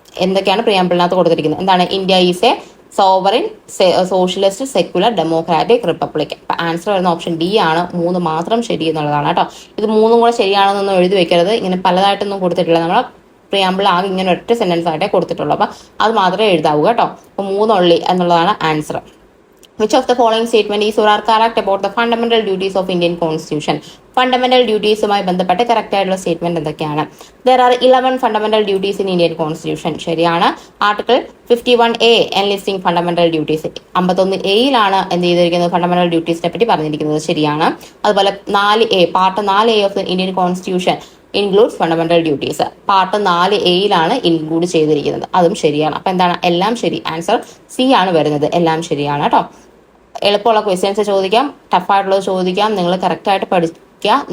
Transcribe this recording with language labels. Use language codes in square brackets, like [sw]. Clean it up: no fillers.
[ml] എന്തൊക്കെയാണ് പ്രിയാമ്പിളിനകത്ത് കൊടുത്തിരിക്കുന്നത്? എന്താണ്? [en] India is a sovereign, socialist, secular, democratic, republic. [ml] അപ്പൊ ആൻസർ വരുന്ന ഓപ്ഷൻ ഡി ആണ്. 3 മാത്രം ശരി എന്നുള്ളതാണ് കേട്ടോ. ഇത് 3 കൂടെ ശരിയാണെന്നൊന്നും എഴുതി വെക്കരുത്. ഇങ്ങനെ പലതായിട്ടൊന്നും കൊടുത്തിട്ടില്ല. നമ്മൾ പ്രിയാമ്പിൾ ആകെ ഇങ്ങനെ ഒറ്റ സെന്റൻസ് ആയിട്ടേ കൊടുത്തിട്ടുള്ളൂ. അപ്പൊ അത് മാത്രമേ എഴുതാവൂ കേട്ടോ. അപ്പൊ 3 ഉള്ളി എന്നുള്ളതാണ് answer. [en] Which of the following statement is or are correct about the fundamental duties of Indian Constitution? [ml] Fundamental ഡ്യൂട്ടീസുമായി ബന്ധപ്പെട്ട് കറക്റ്റ് ആയിട്ടുള്ള സ്റ്റേറ്റ്മെന്റ് എന്തൊക്കെയാണ്? [en] There are 11 fundamental duties in Indian Constitution. ശരിയാണ്. Article 51A enlisting fundamental duties. [ml] 51A എന്ത് ചെയ്തിരിക്കുന്നത്? Fundamental ഡ്യൂട്ടീസിനെ പറ്റി പറഞ്ഞിരിക്കുന്നത്. ശരിയാണ്. അതുപോലെ [en] 4A part 4A of the Indian constitution includes fundamental duties. [ml] Part 4A include ചെയ്തിരിക്കുന്നത്. അതും ശരിയാണ്. അപ്പൊ എന്താണ്? എല്ലാം ശരി. ആൻസർ സി ആണ് വരുന്നത്. എല്ലാം ശരിയാണ് കേട്ടോ. എളുപ്പമുള്ള ക്വസ്റ്റ്യൻസ് ചോദിക്കാം, ടഫായിട്ടുള്ളത് ചോദിക്കാം. നിങ്ങൾ കറക്റ്റായിട്ട് പഠിക്കുക, പഠിക്കുക.